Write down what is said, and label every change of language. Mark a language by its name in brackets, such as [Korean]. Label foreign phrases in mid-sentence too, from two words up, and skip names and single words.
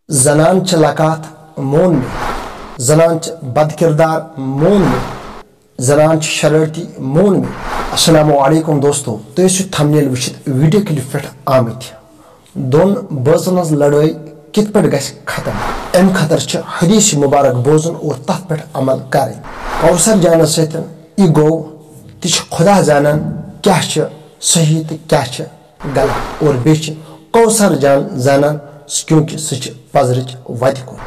[Kashmiri] زنان چھ لکات مون میں، زنان چھ بد کردار مون میں، زنان چھ شرارتی مون میں۔ [Arabic] السلام علیکم [Kashmiri] دوستو، تُہۍ ٲسِو تھمبنیل وٕچھِتھ ویڈیو کلپ پٮ۪ٹھ آمٕتۍ۔ دۄن بٲژن ہٕنٛز لڑٲے کِتھ پٲٹھۍ گژھِ ختم، اَمہِ خٲطرٕ چھِ حدیث مُبارک بوزُن اور تتھ پٮ۪ٹھ عمل کرٕنۍ۔ کوثر جانس سۭتۍ یہِ گوٚو تہِ چھِ خۄدا زانان کیٛاہ چھِ صحیح تہٕ کیٛاہ چھِ غلط، اور بیٚیہِ چھِ کوثر جان زانان کیونکہِ سُہ چھِ پزرٕچ وتہِ کُن۔